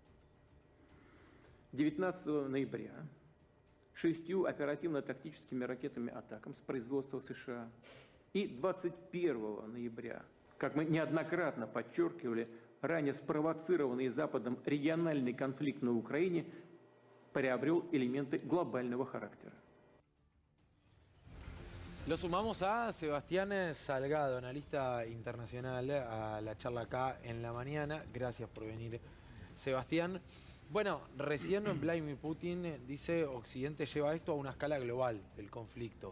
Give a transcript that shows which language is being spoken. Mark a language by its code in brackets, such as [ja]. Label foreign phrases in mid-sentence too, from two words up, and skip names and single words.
[ru] 19 ноября 6 оперативно-тактическими ракетами «Атакамс» производства США и 21 ноября, как мы неоднократно подчеркивали, ранее спровоцированный Западом региональный конфликт на Украине приобрел элементы глобального характера. [es] Lo sumamos a Sebastián Salgado, analista internacional, a la charla acá en la mañana. Gracias por venir, Sebastián. Bueno, recién Vladimir Putin dice Occidente lleva esto a una escala global del conflicto.